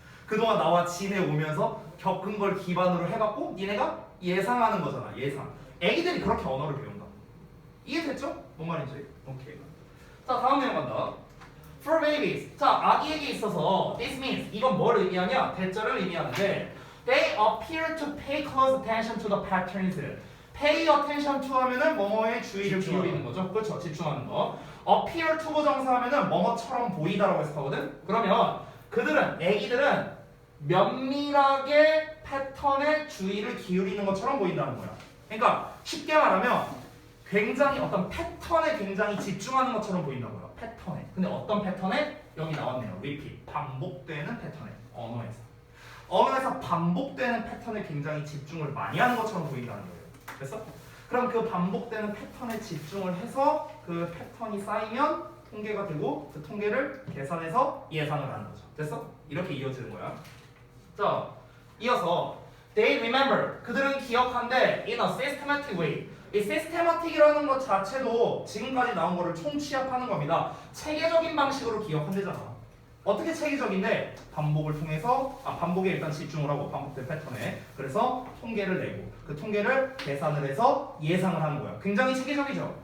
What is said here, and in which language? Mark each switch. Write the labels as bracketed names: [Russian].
[Korean] 그동안 나와 지내오면서 겪은 걸 기반으로 해갖고 니네가 예상하는 거잖아. 예상. 애기들이 그렇게 언어를 배운다. 이해됐죠? 뭔 말인지? 오케이. 자 다음 내용 간다. [English] For babies. [Korean] 자 아기에게 있어서 [English] this means [Korean] 이건 뭘 의미하냐? 대절을 의미하는데 [English] they appear to pay close attention to the patterns. [Korean] pay attention to 하면은 뭐뭐에 주의를 기울이는 거죠. 그렇죠. 집중하는 거. appear to 부정사 하면은 뭐뭐처럼 보이다라고 해석하거든. 그러면 애기들은 면밀하게 패턴에 주의를 기울이는 것처럼 보인다는 거야. 그러니까 쉽게 말하면 굉장히 어떤 패턴에 굉장히 집중하는 것처럼 보인다고요. 패턴에. 근데 어떤 패턴에? 여기 나왔네요. repeat. 반복되는 패턴에. 언어에서. 언어에서 반복되는 패턴에 굉장히 집중을 많이 하는 것처럼 보인다는 거예요. 됐어? 그럼 그 반복되는 패턴에 집중을 해서 그 패턴이 쌓이면 통계가 되고 그 통계를 계산해서 예상을 하는 거죠. 됐어? 이렇게 이어지는 거야. 자, 이어서 they remember 그들은 기억한데 [English] in a systematic way. [Korean] 이 systematic이라는 것 자체도 지금까지 나온 거를 총취합하는 겁니다. 체계적인 방식으로 기억한대잖아. 어떻게 체계적인데 반복을 통해서 반복에 일단 집중을 하고 반복된 패턴에 그래서 통계를 내고 그 통계를 계산을 해서 예상을 하는 거야. 굉장히 체계적이죠.